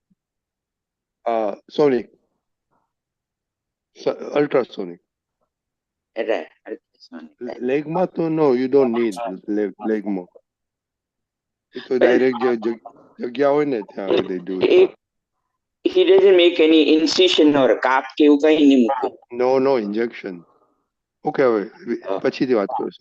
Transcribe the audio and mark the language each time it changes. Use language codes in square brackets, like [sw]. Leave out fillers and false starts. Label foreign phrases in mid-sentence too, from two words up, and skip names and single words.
[en] Sonic. Ultrasonic. Right. Ultrasonic. Legma to no, you don't need legma. It's a direct they do it. He doesn't make any incision or cap [hi] के वो कहीं नहीं मुके. [en] No injection. [gu] Okay, પછીથી વાત કરશો.